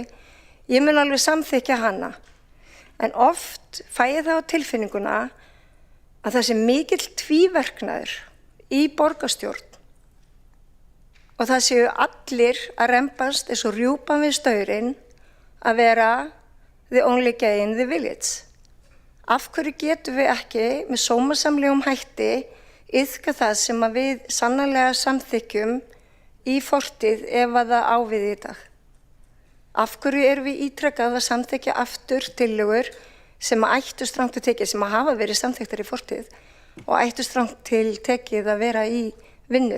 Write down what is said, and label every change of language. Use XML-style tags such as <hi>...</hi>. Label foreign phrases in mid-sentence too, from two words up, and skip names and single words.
<is>Ég mun alveg samþykkja hana. En oft fæ ég það á tilfinninguna að það sé mikill tvíverknaður í borgarstjórn og það séu allir að rembast eins og rjúpan við staurinn að vera</is> <en>the only gay in the village.</en> <is>Af hverju getum við ekki með sómasamlegum hætti iðka það sem að við sannarlega samþykkjum í fortíð ef að það á við í dag? Af hverju erum við ítrekað að samþykkja aftur tillögur sem að ættu strangt til tekið, sem að hafa verið samþykktar í fortíð og ættu strangt til tekið að vera í vinnu?</is>